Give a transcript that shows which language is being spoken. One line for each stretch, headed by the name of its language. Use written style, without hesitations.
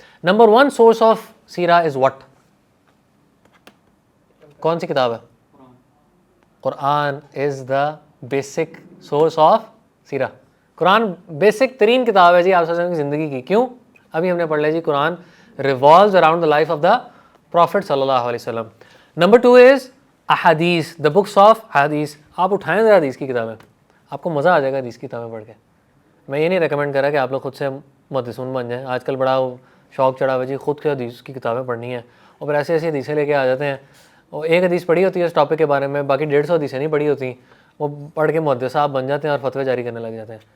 English: Number 1 source of سیرہ is what?
Urdu: کون سی کتاب ہے؟
English: قرآن is the basic source of سیرہ.
Urdu: Quran basic ترین کتاب ہے جی آپ صلی اللہ علیہ وسلم کی زندگی کی. کیوں؟ ابھی ہم نے پڑھ لیا جی
English: قرآن revolves around the life of the Prophet صلی اللہ علیہ وسلم. نمبر 2 is احادیث, the books of حدیث.
Urdu: آپ اٹھائیں ذرا حدیث کی کتابیں, آپ کو مزہ آ جائے گا حدیث کی کتابیں پڑھ کے. میں یہ نہیں ریکمینڈ کر رہا کہ آپ لوگ خود سے محدثون بن جائیں. آج کل بڑا شوق چڑھا ہوا جی خود کے حدیث کی کتابیں پڑھنی ہیں, اور پھر ایسی ایسی حدیثیں لے کے آ جاتے ہیں. اور ایک حدیث پڑھی ہوتی ہے اس ٹاپک کے بارے میں, باقی 150 حدیثیں نہیں پڑھی ہوتی, وہ پڑھ کے محدث صاحب بن جاتے ہیں اور فتوے جاری کرنے لگ جاتے ہیں.